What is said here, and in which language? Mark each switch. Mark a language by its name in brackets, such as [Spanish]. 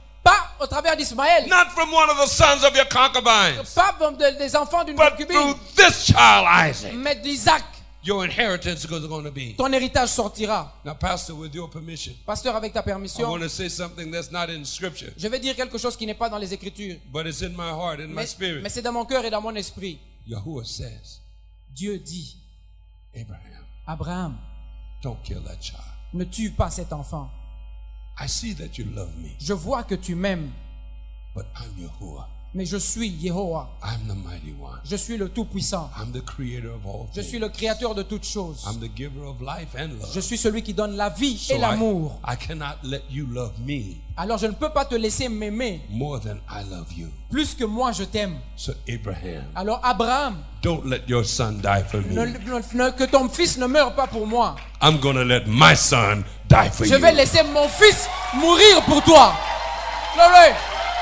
[French] Pas au travers d'Ismaël, [English] not from one of the sons of your concubines, [French] pas des enfants d'une [English] but [French] concubine, [English] through this child Isaac, [French] mais d'Isaac, [English] your inheritance is going to be. [French] ton héritage sortira. [English] Now, Pastor, with your permission, [French] Pasteur, avec ta [English] I [French] permission, [English] want to say something that's not in Scripture, [French] je vais dire quelque chose qui n'est pas dans les Écritures, [English] but it's in my heart, in my [French] mais [English] spirit. [French] c'est dans mon cœur et dans mon esprit. [English] Yahuwah says, [French] Dieu dit, [English] Abraham, [French] Abraham, [English] don't kill that child. [French] ne tue pas cet enfant. [English] I see that you love me, [French] Je vois que tu m'aimes, [English] but I'm Yahuwah. [French] mais je suis Yehowa. [English] I'm the mighty one. [French] Je suis le Tout-Puissant. [English] I'm the creator of all [French] Je suis [English] things. [French] le créateur de toutes choses. [English] I'm the giver of life and love. [French] Je suis celui qui donne la vie [English] So [French] et l'amour. [English] I cannot let you love me [French] Alors je ne peux pas te laisser m'aimer [English] more than I love you. [French] plus que moi je t'aime. [English] So Abraham, [French] Alors Abraham, [English] don't let your son die for me. [French] que ton fils ne meure pas pour moi. [English] I'm going to let my son die for [French] Je [English] you. [French] vais laisser mon fils mourir pour toi. [English] Glory.